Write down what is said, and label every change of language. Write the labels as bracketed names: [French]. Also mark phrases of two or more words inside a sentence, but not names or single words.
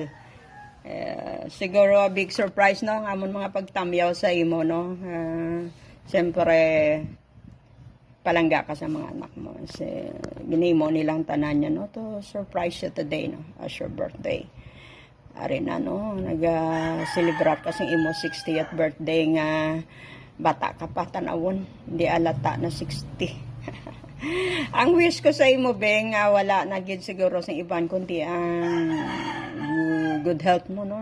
[English] Siguro a big surprise, no? [Hiligaynon] Ang amon mga pagtamyaw sa imo, no? Siyempre, palangga ka sa mga anak mo. Ginimo nilang tanan niya, no? [English] To surprise you today, no? As your birthday. [Hiligaynon] Ari na, no? Nag-celebrate ka sa imo 60th birthday nga bata ka pa, tanawon. Hindi alata na 60. Ang wish ko sa imo, Beng, wala na gid siguro sa iban kundi ang [English] good health [Hiligaynon] mo, no?